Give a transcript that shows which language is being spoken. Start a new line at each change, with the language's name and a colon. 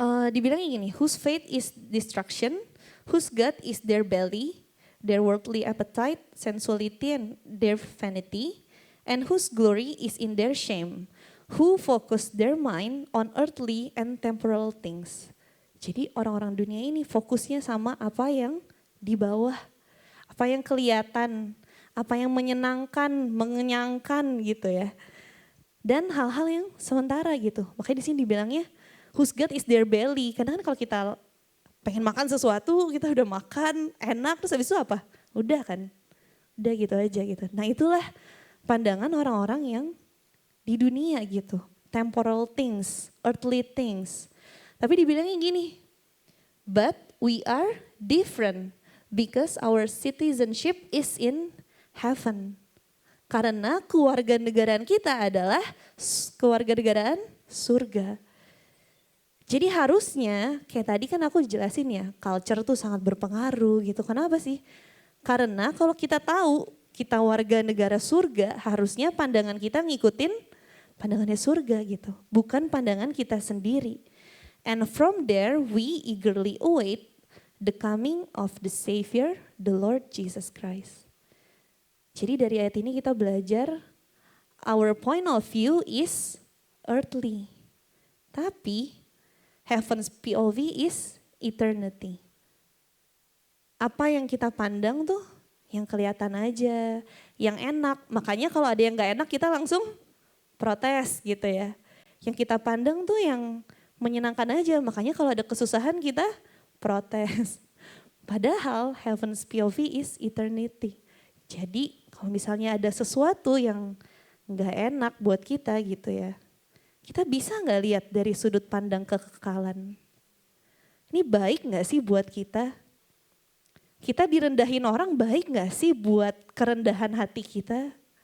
Indonesian: Dibilangnya gini,
English: whose faith is destruction, whose God is their belly, their worldly appetite, sensuality and their vanity, and whose glory is in their shame, who focus their mind on earthly and temporal things.
Indonesian: Jadi orang-orang dunia ini fokusnya sama apa yang di bawah, apa yang kelihatan, apa yang menyenangkan, mengenyangkan gitu ya. Dan hal-hal yang sementara gitu. Makanya di sini dibilangnya
English: Whose God is their belly.
Indonesian: Karena kan kalau kita pengen makan sesuatu, kita udah makan, enak, terus habis itu apa? Udah kan, udah gitu aja gitu. Nah itulah pandangan orang-orang yang di dunia gitu.
English: Temporal things, earthly things.
Indonesian: Tapi dibilangnya gini,
English: but we are different because our citizenship is in heaven.
Indonesian: Karena kewarganegaraan kita adalah kewarganegaraan surga. Jadi harusnya, kayak tadi kan aku jelasin ya, culture tuh sangat berpengaruh gitu. Kenapa sih? Karena kalau kita tahu kita warga negara surga, harusnya pandangan kita ngikutin pandangannya surga gitu. Bukan pandangan kita sendiri.
English: And from there we eagerly await the coming of the Savior, the Lord Jesus Christ.
Indonesian: Jadi dari ayat ini kita belajar
English: our point of view is earthly.
Indonesian: Tapi
English: heaven's POV is eternity.
Indonesian: Apa yang kita pandang tuh yang kelihatan aja, yang enak. Makanya kalau ada yang gak enak kita langsung protes gitu ya. Yang kita pandang tuh yang menyenangkan aja. Makanya kalau ada kesusahan kita protes. Padahal
English: heaven's POV is eternity.
Indonesian: Jadi kalau misalnya ada sesuatu yang gak enak buat kita gitu ya. Kita bisa gak lihat dari sudut pandang kekekalan? Ini baik gak sih buat kita? Kita direndahin orang baik gak sih buat kerendahan hati kita?